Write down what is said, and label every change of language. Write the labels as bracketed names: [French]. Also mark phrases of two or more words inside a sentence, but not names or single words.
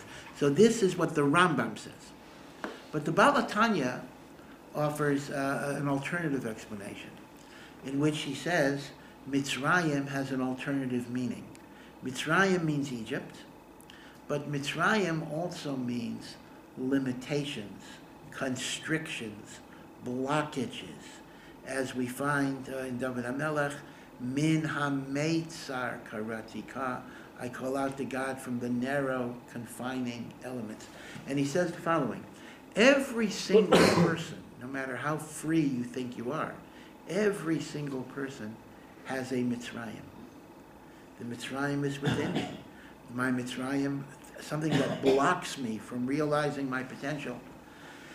[English] So this is what the Rambam says. But the Baal HaTanya offers an alternative explanation, in which he says Mitzrayim has an alternative meaning. Mitzrayim means Egypt, but Mitzrayim also means limitations, constrictions, blockages, as we find in David HaMelech, [Hebrew] Min ha-meitzar karatika, [English] I call out to God from the narrow, confining elements. And he says the following, every single person, no matter how free you think you are, every single person has a Mitzrayim. The Mitzrayim is within me. My Mitzrayim, something that blocks me from realizing my potential.